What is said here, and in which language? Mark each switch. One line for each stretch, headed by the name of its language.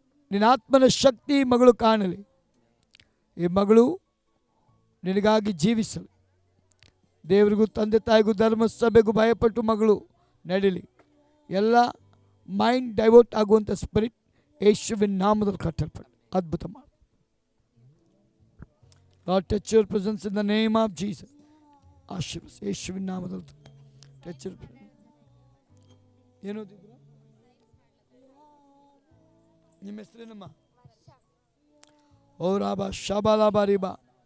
Kannada: ನಿನ್ನ ಆತ್ಮನ ಶಕ್ತಿ ಮಗಳು ಕಾಣಲಿ. ಈ ಮಗಳು ನಿನಗಾಗಿ ಜೀವಿಸಲಿ. ದೇವರಿಗೂ ತಂದೆ ತಾಯಿಗೂ ಧರ್ಮ ಸಭೆಗೂ ಭಯಪಟ್ಟು ಮಗಳು ನಡೀಲಿ. ಎಲ್ಲ ಮೈಂಡ್ ಡೈವರ್ಟ್ ಆಗುವಂಥ ಸ್ಪಿರಿಟ್ ಯೇಸುವಿನ ನಾಮದಲ್ಲಿ ಕಟ್ಟಲ್ಪಟ್ಟು ಅದ್ಭುತ ಮಾಡಿ.
English: Lord, touch your presence in the name of Jesus.
Kannada: ಆಶೀರ್ವದಿಸಿ ಯೇಸುವಿನ ನಾಮದಲ್ಲಿ
English: Touch your presence.
Kannada: ಏನೋದಿದ್ರು ನಿಮ್ಮ ಹೆಸರೇನಮ್ಮ? ಓ ರಾಬಾ ಶಾಬಾಲಾಬಾ ರಿಬಾ.